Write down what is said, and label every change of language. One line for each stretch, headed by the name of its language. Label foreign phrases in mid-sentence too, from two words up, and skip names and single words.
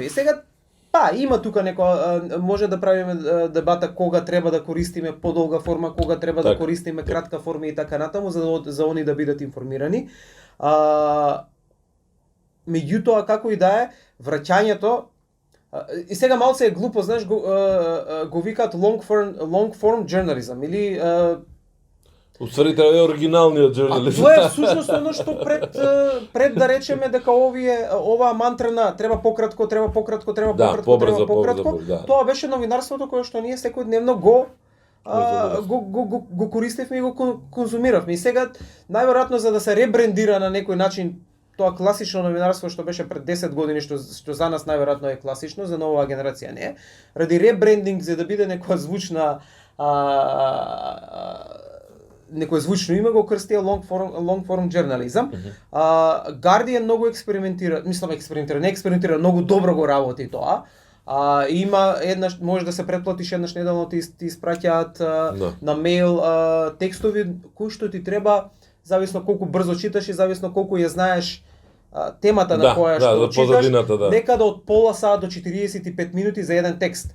Macedonian: И сега има тука може да правиме дебата кога треба да користиме подолга форма, кога треба да користиме кратка форма и така натаму за они да бидат информирани. Меѓутоа како и да е, враќањето и сега малце е глупо, знаеш, го викаат
English: long form journalism
Macedonian: или Уствари треба да е оригиналниот журналист. Тоа е всушност оно што пред да речеме дека оваа мантра треба пократко. Тоа беше новинарството кое што ние секојдневно го користевме и го конзумиравме. И сега најверојатно за да се ребрендира на некој начин тоа класично новинарство што беше пред 10 години, што за нас најверојатно е класично, за новава генерација не е. Ради ребрендинг за да биде некоја звучна некое звучно име го крстија
English: long form journalism.
Macedonian: Guardian многу експериментира, не експериментира, многу добро го работи тоа. Има еднаш, може да се претплатиш еднаш неделно, ти испраќаат на мејл текстови кои што ти треба, зависно колку брзо читаш и зависно колку ја знаеш темата на која што читаш, некаде од пола саат до 45 минути за еден текст.